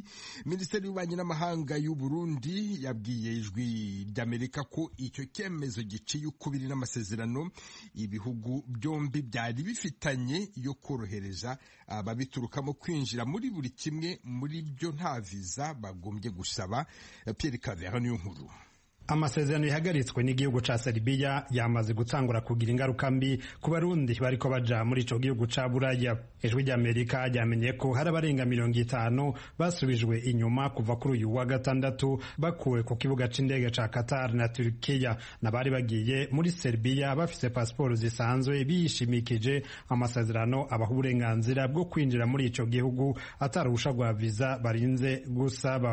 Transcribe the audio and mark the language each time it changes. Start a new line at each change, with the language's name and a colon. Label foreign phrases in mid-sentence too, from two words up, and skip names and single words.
Kinyarwanda: Minisiteri y'Ububanyi n'Amahanga y'u Burundi yabwiye Ijwi ry'Amerika ko icyo cyemezo giciye ukubiri n'amasezerano ibihugu byombi byari bifitanye yo korohereza ababiturukamo kwinjira muri buri kimwe muri byo nta visa bagombye gusaba. Pierre Claver niyo nkuru.
Rundi: Amasezerano yahagaritswe n'igihugu ca Serbia yamaze gutangura kugira ingaruka mbi ku barundi bariko baja muri ico gihugu ca Buraya. Ijwi ry'Amerika ryamenye ko hari abarenga 50 basubijwe inyuma kuva kuri uyu wa gatandatu bakuwe ku kibuga c'indege ca Qatar na Turkiya, nabari bagiye muri Serbia bafise pasiporo zisanzwe bishimikije amasezerano abaha uburenganzira bwo kwinjira muri ico gihugu ataruhusha rwa visa barinze gusaba.